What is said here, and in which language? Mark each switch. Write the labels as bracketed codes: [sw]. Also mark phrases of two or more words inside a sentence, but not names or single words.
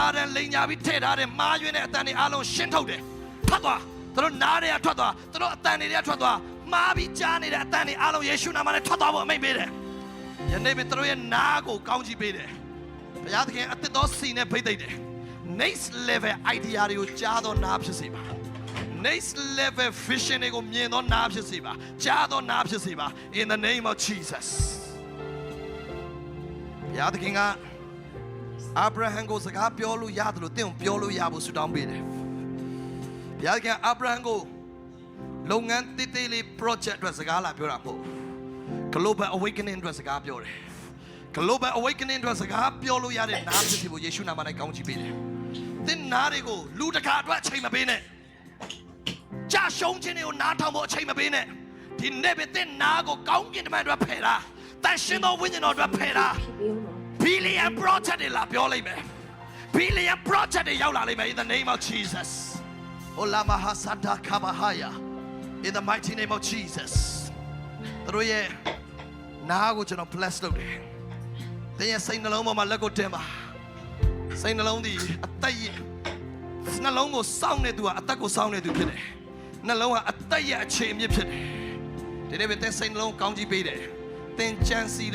[my] တန်လိန်ညာပြီးထည့်ထားတဲ့မားယွင်းတဲ့အတန်တွေအလုံးရှင်းထုတ်တယ်ထွက်သွားသူတို့နားတွေကထွက်သွားသူတို့အတန်တွေကထွက်သွားမားပြီးကြားနေတဲ့အတန်တွေအလုံးယေရှုနာမနဲ့ထွက်သွားဖို့အမိန့်ပေးတယ်ယနေ့ပင်သူတို့ရဲ့နားကိုကောင်းကြီးပေးတယ်ဘုရားသခင်အသက်တော်စီနဲ့ဖိတ်သိမ့်တယ် [en] next level idea [my] တွေကိုကြားသောနားဖြစ်စေပါ [en] next level vision [my] တွေကိုမြင်သောနားဖြစ်စေပါကြားသောနားဖြစ်စေပါ [en] in the name of Jesus [my] ဘုရားသခင်ကအာဗြဟံကိုစကားပြောလို့ရတယ်လို့သင်ကိုပြောလို့ရဖို့ဆုတောင်းပေးတယ်ဘုရားသခင်အာဗြဟံကိုလုပ်ငန်းတည်တည်လေး project အတွက်စကားလာပြောတာမဟုတ် [en] global awakening [my] အတွက်စကားပြောတယ် [en] global awakening [my] အတွက်စကားပြောလို့ရတဲ့နားဖြစ်စေဖို့ယေရှုနာမနဲ့ကောင်းချီးပေးတယ်သင်နားတွေကိုလူတစ်ခါ အတွက်အချိန်မပေးနဲ့ကြာရှုံးခြင်းတွေကိုနားထောင်ဖို့အချိန်မပေးနဲ့ဒီနေ့ပဲသင်နားကိုကောင်းကင်တမန်အတွက်ဖယ်တာတန်ရှင်သောဝိညာဉ်တော်အတွက်ဖယ်တာ [en] billion project [my] တွေလာပြောလိုက်မယ် [en] billion project [my] တွေရောက်လာလိမ့်မယ် [en] in the name of Jesus [my] Ola mahasanta kabahaya [en] in the mighty name of Jesus [my] တို့ရဲ့နားကိုကျွန်တော် bless လုပ်တယ်သင်ရဲ့စိတ်နှလုံးပေါ်မှာလက်ကိုတင်ပါစိတ်နှလုံးဒီအသက်ရဲ့နှလုံးကိုစောင့်နေသူကအသက်ကို စောင့်နေသူဖြစ်တယ်နှလုံးကအသက်ရဲ့အခြေအမြစ်ဖြစ်တယ်ဒီနေ့ပဲသင်စိတ်နှလုံးကောင်းကြီးပေးတယ်သင်ကြံစည်လေး